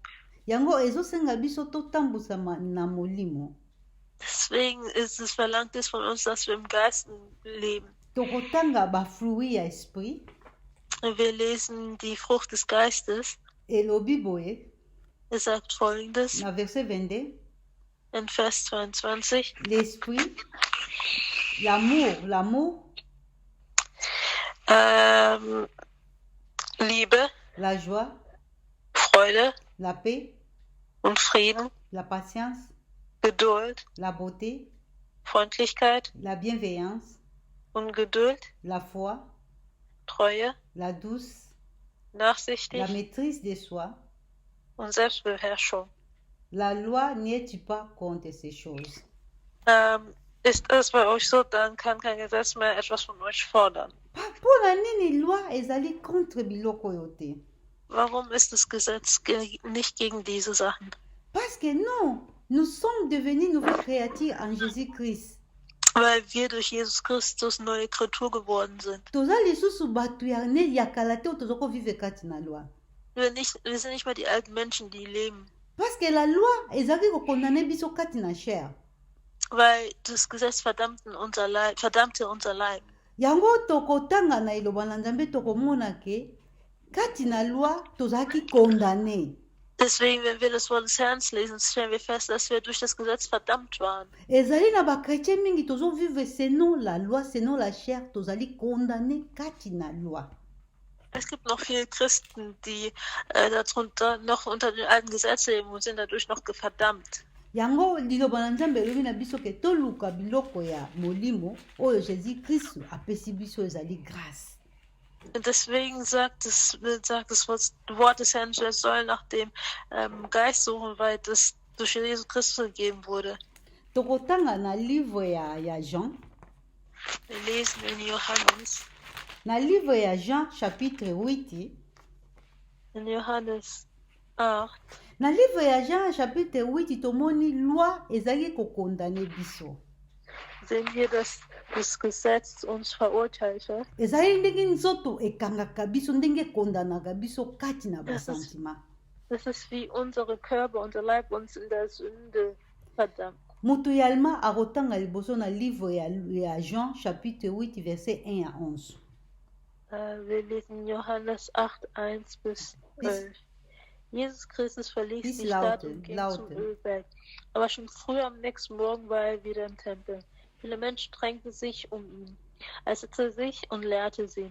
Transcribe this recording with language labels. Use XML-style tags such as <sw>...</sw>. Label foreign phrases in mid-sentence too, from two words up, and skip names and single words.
<ln>yango ezosenga biso totambusama na molimo</ln> <de>Deswegen ist es verlangt es von uns, dass wir im Geist leben.</de> <ln>tokotanga bafruit ya esprit</ln> <de>Wir lesen die Frucht des Geistes.</de> <ln>elobi boye</ln> <de>Es sagt Folgendes</de> <ln>na verset 22</ln> <de>in Vers 22.</de> <fr>l'esprit l'amour</fr> <de>Liebe,</de> <fr>la joie</fr> <de>Freude</de> <fr>la paix</fr> <de>und Frieden,</de> <fr>la patience</fr> <de>Geduld,</de> <fr>la beauté</fr> <de>Freundlichkeit</de> <fr>la bienveillance</fr> <de>und Geduld,</de> <fr>la foi</fr> <de>Treue,</de> <fr>la douce</fr> <de>nachsichtig</de> <fr>la maîtrise de soi</fr> <de>und Selbstbeherrschung.</de> <fr>la loi n'est pas contre ces choses.</fr> <de>Ist es bei euch so, dann kann kein Gesetz mehr etwas von euch fordern.</de> <ln>mpona nini loi ezali contre biloko oyo te</ln> <de>Warum ist das Gesetz nicht gegen diese Sachen?</de> <fr>parce que non nous sommes devenus nouvelles créatures en Jésus-Christ</fr> <de>Weil wir durch Jesus Christus neue Kreatur geworden sind.</de> <ln>toza lisusu bato ya kala te oyo toza kovivre kati na loi</ln> <de>Wir sind nicht mehr die alten Menschen, die leben.</de> <fr>parce que la loi</fr> <ln>ezalaki kokondane biso kati na chair</ln> <de>Weil das Gesetz verdammte unser Leib.</de> <ln>yango tokotanga na eloba na nzambe tokomona ke kati na loi tozalaki condamné</ln> <de>Deswegen, wenn wir das Wort des Herrn lesen, stellen wir fest, dass wir durch das Gesetz verdammt waren.</de> <ln>ezali na bakretien mingi tozovivre</ln> <fr>selon la loi selon la chair</fr> <ln>tozali condamné kati na loi</ln> <de>Es gibt noch viele Christen, die darunter noch unter den alten Gesetzen leben und sind dadurch noch verdammt.</de> <ln>yango liloba na nzambe elobi na biso ke toluka biloko ya molimo oyo jésus kristu apesi biso ezali grâce</ln> <de>Und deswegen sagt das Wort des Herrn, wir sollen nach dem Geist suchen, weil das durch Jesus Christus gegeben wurde.</de> <ln>tokotanga na livre ya Jean</ln> <de>Wir lesen in Johannes.</de> <ln>na livre ya Jean chapitre 8</ln> <de>In Johannes 8.</de> <ln>na livre ya Jean chapitre 8 tomoni loi ezali kokondane biso</ln> <de>Sehen wir, dass das Gesetz uns verurteilte.</de> <ln>ezali ndenge nzoto ekangaka biso ndenge ekondanaka biso kati na basentima</ln> <de>Das ist wie unsere Körper, unser Leib uns in der Sünde verdammt.</de> <ln>moto ya allemand akotanga liboso na livre ya Jean chapitre 8 verset 1 à 11</ln> <de>Wir lesen Johannes 8, 1 bis 12. Jesus Christus verließ die Stadt und ging zum Ölberg. Aber schon früh am nächsten Morgen war er wieder im Tempel. Viele Menschen drängten sich um ihn. Er setzte sich und lehrte sie.</de>